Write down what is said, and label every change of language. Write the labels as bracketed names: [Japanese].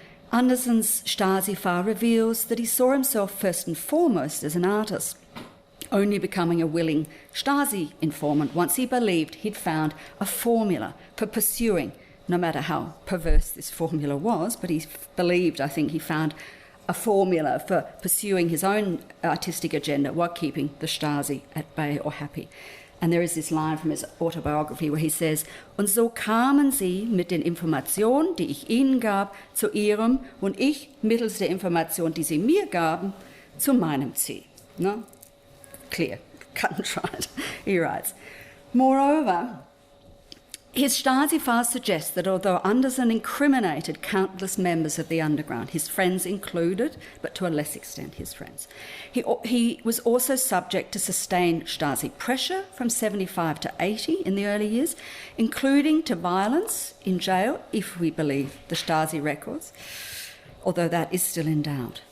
[English] Anderson's Stasi file reveals that he saw himself first and foremost as an artist, only becoming a willing Stasi informant once he believed he'd found a formula for pursuing, no matter how perverse this formula was, but he believed, I think, he found a formula for pursuing his own artistic agenda while keeping the Stasi at bay or happy. And there is this line from his autobiography where he says, [German] "Und so kamen sie mit den Informationen, die ich ihnen gab, zu ihrem und ich mittels der Information, die sie mir gaben, zu meinem Ziel." [English] No? Clear, cut and dried. He writes, moreover, his Stasi files suggest that although Anderson incriminated countless members of the underground, his friends included, but to a less extent his friends, he was also subject to sustained Stasi pressure from 75 to 80 in the early years, including to violence in jail, if we believe the Stasi records, although that is still in doubt.